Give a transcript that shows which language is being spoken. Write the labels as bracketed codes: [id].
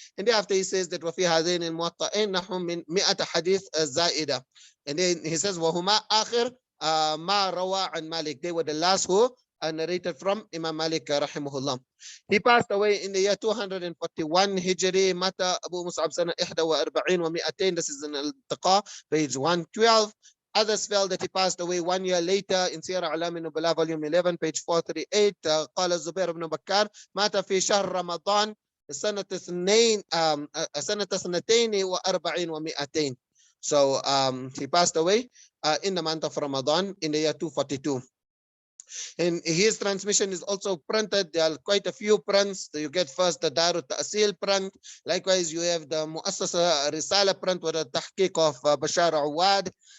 [en] And thereafter he says that [ar] وَفِي هَذَيْنِ الْمُوَطَّئِينَ نَحْوٌ مِنْ مِئَةَ حَدِيث زَائِدَةً. [en] And then he says [ar] وَهُمَا آخِرْ مَا رَوَى عَنْ Malik. [en] They were the last who narrated from Imam Malik rahimahullah. He passed away in the year 241 Hijri. [ar] Mata Abu Mus'ab sana 41 wa 200. [en] This is in Al-Taqa, page 112. Others felt that he passed away 1 year later in Siyar A'lam an-Nubala, volume 11, page 438. [ar] قال الزبير بن بكار مات في شهر رمضان سنة 42 و200. [en] So he passed away in the month of Ramadan in the year 242. And his transmission is also printed. There are quite a few prints. So you get first the Darut Ta'asil print. Likewise, you have the Muassasa Risala print with the Tahqiq of Bashar Awad.